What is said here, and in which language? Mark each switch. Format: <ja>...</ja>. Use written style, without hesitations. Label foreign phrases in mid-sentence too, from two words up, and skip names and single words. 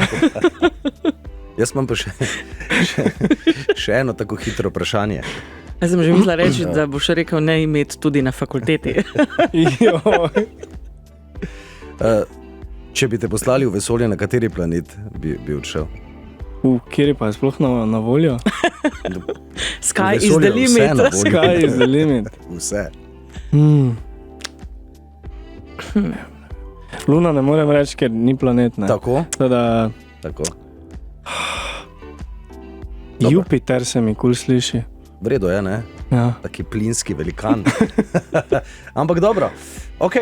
<sl>Jaz imam pa še eno tako hitro vprašanje. Jaz sem že mislila reči, da boš rekel ne imeti tudi na fakulteti. Če bi te poslali v vesolje, na kateri planet bi odšel? Kjer pa je sploh na voljo?</sl> <en>Sky is the limit. Sky is the limit.</en> <sl>Vse. Luna ne morem reči, ker ni planet, ne? Tako? Tako. Jupiter se mi kul sliši. Vredo je, ne? Ja. Taki plinski velikan. Ampak dobro. Ok.</sl>